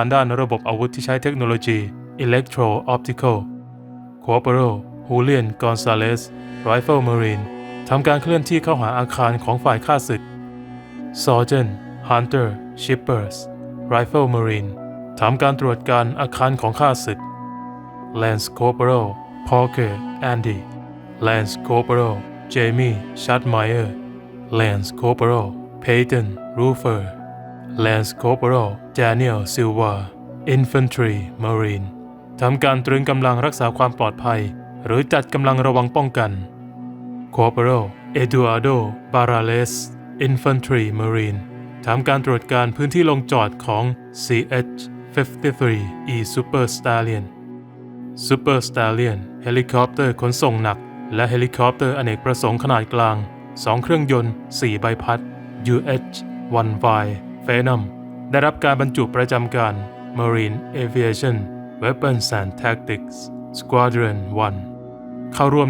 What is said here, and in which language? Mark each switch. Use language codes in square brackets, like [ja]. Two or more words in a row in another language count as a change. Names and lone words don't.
[th] ด้านระบบอาวุธที่ใช้เทคโนโลยี [en] Electro-Optical Corporal Julian Gonzalez Rifle Marine [th] ทำการเคลื่อนที่เข้าหาอาคาร ของฝ่ายข้าศึก [en] Sergeant Hunter Shippers Rifle Marine [th] ทำการตรวจการอาคารของข้า ศึก [en] Lance Corporal Parker Andy Lance Corporal Jamie Shadmeyer Lance Corporal Peyton Rufer Lance Corporal Daniel Silva Infantry Marine [th] ทำการตรึงกำลังรักษาความปลอดภัยหรือจัดกำลังระวังป้องกัน [en] Corporal Eduardo Barrales Infantry Marine [th] ทำการตรวจการพื้นที่ลงจอดของ CH-53E Super Stallion Super Stallion เฮลิคอปเตอร์ขนส่งหนักและเฮลิคอปเตอร์อเนกประสงค์ขนาดกลาง2เครื่องยนต์4ใบพัด UH-1Y Phenom ได้รับการบรรจุประจำการ Marine Aviation Weapons and Tactics Squadron 1 เข้าร่วมใน